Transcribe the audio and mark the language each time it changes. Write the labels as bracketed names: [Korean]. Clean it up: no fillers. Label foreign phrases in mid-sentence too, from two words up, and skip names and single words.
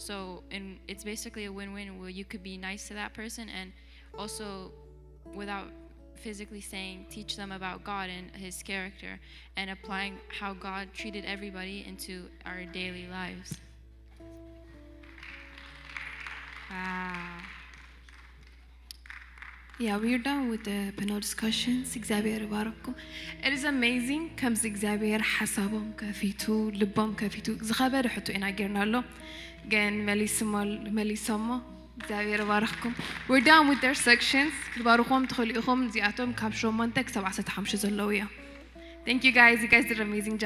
[English] So, and it's basically a win-win where you could be nice to that person, and also without physically saying, teach them about God and his character and applying how God treated everybody into our daily lives. Wow. Yeah, we're done with the panel discussions. [Tigrinya] እግዚአብሔር ይባርክኩም. [English] It is amazing [Tigrinya] ከምዚ እግዚአብሔር ሓሳቦም ከፊቱ ልቦም ከፊቱ ዝኸበደ ሕቶ ኢና ጌርናሎ ግን መሊሶሞ እግዚአብሔር ይባርክኩም. [English] We're done with their sections. [Tigrinya] ክትባርኹም ትኽእሉ ኢኹም እዚኣቶም ካብ 8 ክሳብ 15 ዘለዉ እዮም. [English] Thank you guys. You guys did an amazing job.